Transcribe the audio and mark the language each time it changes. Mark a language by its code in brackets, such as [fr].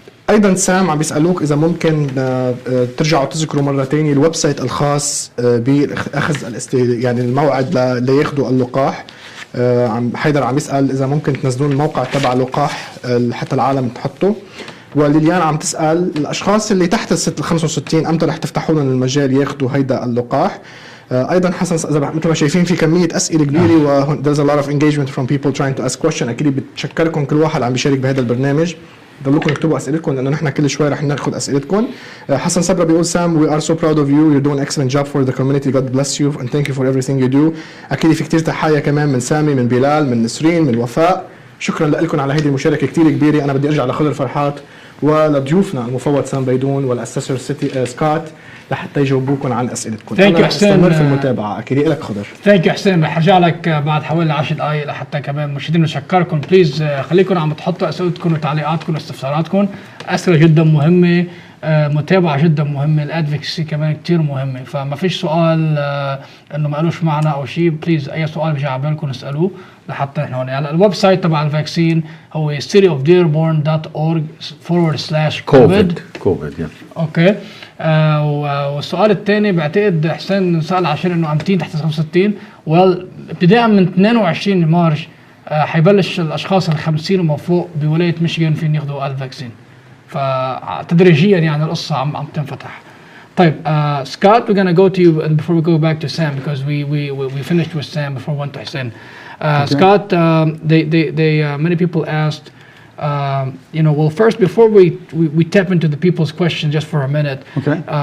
[ar] أيضا سام عم بيسألوك إذا ممكن ترجعوا تذكروا مرة تانية الويب سايت الخاص بأخذ يعني الموعد لياخذوا اللقاح. حيدر عم يسأل إذا ممكن تنزلون الموقع تبع اللقاح حتى العالم تحطه. وليليان عم تسأل الأشخاص اللي تحت ال 65 أمتى رح تفتحوا لهم المجال ياخذوا هيدا اللقاح. أيضا حسن مثل ما شايفين في كمية أسئلة كبيرة و [en] there's a lot of engagement from people trying to ask question. [ar] أكيد بتشكركم كل واحد عم بيشارك بهذا البرنامج. ضلوكم اكتبوا أسئلتكم لأنه نحن كل شوي رح ناخذ أسئلتكم. [en] حسن صبرا بيقول Sam we are so proud of you. You're doing excellent job for the community. God bless you and thank you for everything you do. [ar] أكيد في كتير تحية كمان من سامي من بلال من نسرين من وفاء. شكرا لكم على هذه المشاركة كتير كبيرة. أنا بدي أرجع لخضر فرحات ولضيوفنا المفوض سام بيدون والأسسور سكوت لحتى يجاوبوكم عن أسئلتكم. أنا أستمر في المتابعة. أكيد لك خضر. [en] Thank you حسين. [ar] رح أرجع لك بعد حوالي 10 دقائق لحتى كمان مشاهدين نشكركم. بليز خليكم عم تحطوا أسئلتكم وتعليقاتكم واستفساراتكم. أسئلة جدا مهمة متابعة جدا مهمة، الادفوكسي كمان كتير مهمة. فما فيش سؤال انه ما قالوش معنا او شيء، بليز اي سؤال بيجي على بالكم اسألوه لحتى نحن هون. هلا الويب سايت تبع الفاكسين هو cityofdearborn.org/covid. اوكي. والسؤال الثاني بعتقد حسين سأل عشان انه عم تحت 65. ابتداء من 22 مارس حيبلش الاشخاص ال 50 وما فوق بولاية ميشيغان فين ياخذوا الفاكسين. فتدريجيا يعني القصة عم تنفتح. [en] طيب Scott, we're gonna go to you before we go back to Sam because we finished with Sam before we went to Hussein. Okay. Scott, many people asked, well, first before we tap into the people's questions just for a minute, Okay.